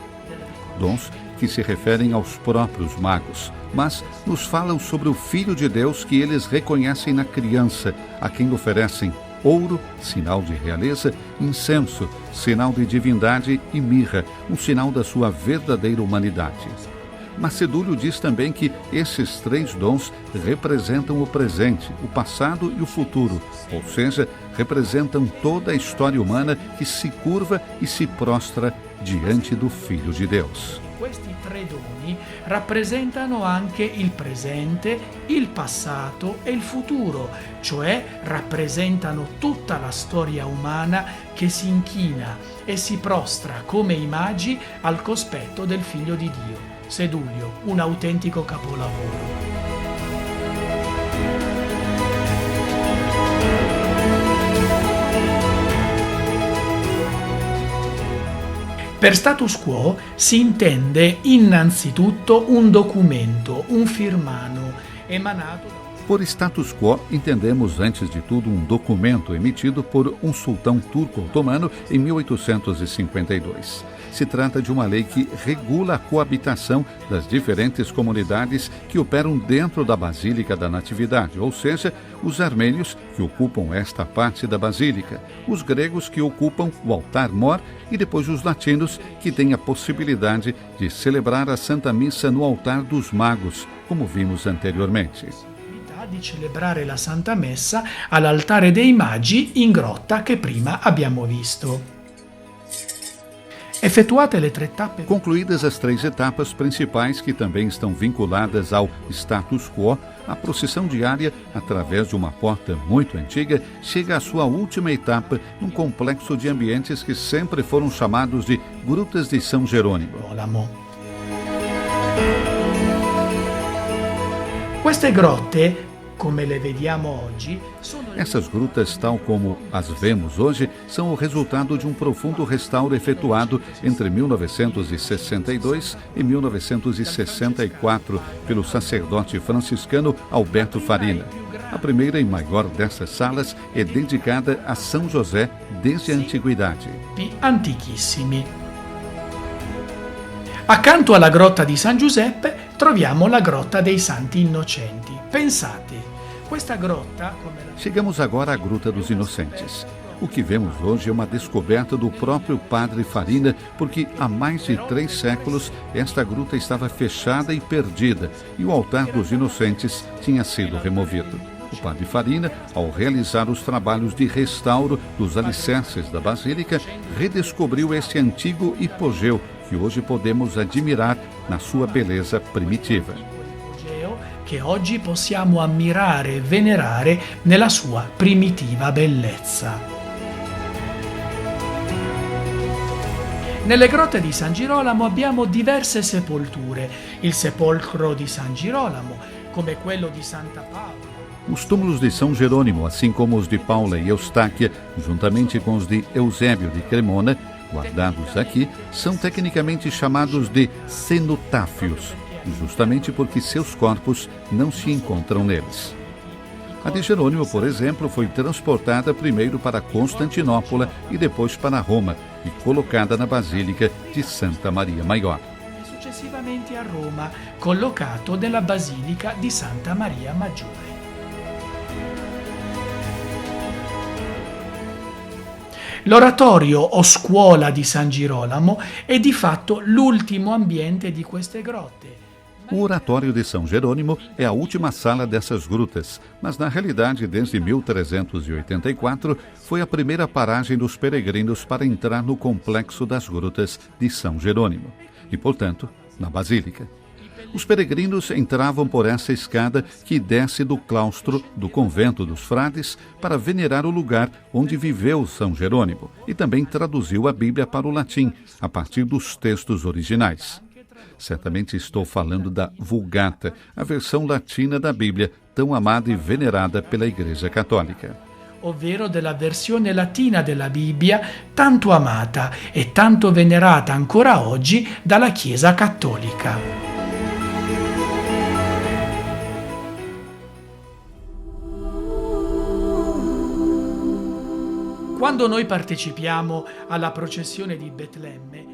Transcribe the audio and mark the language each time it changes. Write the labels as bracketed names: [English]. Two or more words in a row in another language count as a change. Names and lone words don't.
[Portuguese] Dons que se referem aos próprios magos, mas nos falam sobre o Filho de Deus que eles reconhecem na criança, a quem oferecem ouro, sinal de realeza, incenso, sinal de divindade e mirra, um sinal da sua verdadeira humanidade. Mas Sedúlio diz também que esses 3 dons representam o presente, o passado e o futuro, ou seja, representam toda a história humana que se curva e se prostra diante do Filho de Deus. [Italian] Questi 3 doni rappresentano anche il presente, il passato e il futuro, cioè rappresentano tutta la storia umana che si inchina e si prostra come i magi al cospetto del Figlio di Dio. Sedúlio, un autentico capolavoro. Per [Latin] status quo [Italian] si intende innanzitutto un documento, un firmano, emanato da... [Portuguese] Por [Latin] status quo, [Portuguese] entendemos antes de tudo um documento emitido por um sultão turco-otomano em 1852. Se trata de uma lei que regula a coabitação das diferentes comunidades que operam dentro da Basílica da Natividade, ou seja, os armênios que ocupam esta parte da Basílica, os gregos que ocupam o altar-mor e depois os latinos que têm a possibilidade de celebrar a Santa Missa no altar dos magos, como vimos anteriormente. [Italian] Di celebrare la Santa Messa all'altare dei Magi in grotta che prima abbiamo visto. Effettuate le 3 tappe. [Portuguese] Concluídas as 3 etapas principais que também estão vinculadas ao [Latin] status quo, [Portuguese] a procissão diária, através de uma porta muito antiga, chega à sua última etapa num complexo de ambientes que sempre foram chamados de Grutas de São Jerônimo. [Italian] Queste grotte, come le vediamo oggi, sono... [Portuguese] Essas grutas, tal como as vemos hoje, são o resultado de um profundo restauro efetuado entre 1962 e 1964 pelo sacerdote franciscano Alberto Farina. A primeira e maior dessas salas é dedicada a São José desde a antiguidade. [Italian] Antichissimi. Accanto alla grotta di San Giuseppe troviamo la grotta dei Santi Innocenti. Pensate, questa grotta... [Portuguese] Chegamos agora à Gruta dos Inocentes. O que vemos hoje é uma descoberta do próprio padre Farina, porque há mais de 3 séculos esta gruta estava fechada e perdida e o altar dos inocentes tinha sido removido. O padre Farina, ao realizar os trabalhos de restauro dos alicerces da Basílica, redescobriu este antigo hipogeu que hoje podemos admirar na sua beleza primitiva. [Italian] Che oggi possiamo ammirare e venerare nella sua primitiva bellezza. Nelle grotte di San Girolamo abbiamo diverse sepolture. Il sepolcro di San Girolamo, come quello di Santa Paola. [Portuguese] Os túmulos de São Jerônimo, assim como os de Paula e Eustáquia, juntamente com os de Eusébio de Cremona, guardados aqui, são tecnicamente chamados de cenotáfios, justamente porque seus corpos não se encontram neles. A de Jerônimo, por exemplo, foi transportada primeiro para Constantinopla e depois para Roma e colocada na Basílica de Santa Maria Maior. [Italian] successivamente a Roma, collocato nella Basilica di Santa Maria Maggiore. L'oratorio o scuola di San Girolamo è di fatto l'ultimo ambiente di queste grotte. [Portuguese] O Oratório de São Jerônimo é a última sala dessas grutas, mas na realidade, desde 1384, foi a primeira paragem dos peregrinos para entrar no complexo das grutas de São Jerônimo e, portanto, na Basílica. Os peregrinos entravam por essa escada que desce do claustro do convento dos frades para venerar o lugar onde viveu São Jerônimo e também traduziu a Bíblia para o latim, a partir dos textos originais. Certamente estou falando da Vulgata, a versão latina da Bíblia, tão amada e venerada pela Igreja Católica. [Italian] Ovvero della versione latina della Bibbia, tanto amata e tanto venerata ancora oggi dalla Chiesa Cattolica. Quando noi partecipiamo alla processione di Betlemme,